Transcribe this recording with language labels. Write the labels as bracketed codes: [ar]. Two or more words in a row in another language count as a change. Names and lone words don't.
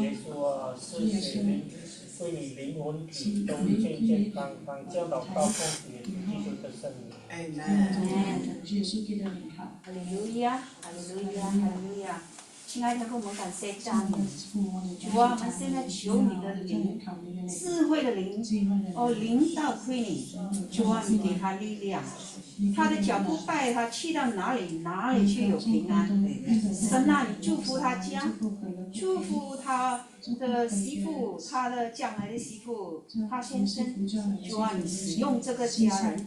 [zh] 耶穌啊，賜血靈歸你靈魂體都健康康，教導到奉主耶穌基督的聖名。哈利路亞，哈利路亞，哈利路亞！親愛的父母，感謝讚美主啊！我們現在求你的靈，智慧的靈，臨到歸你，主啊，你給他力量，他的腳步帶他去到哪裡，哪裡去有平安。神啊，你祝福他家，祝福他的媳婦，他的將來的媳婦，他先生，主啊，你使用這個家人。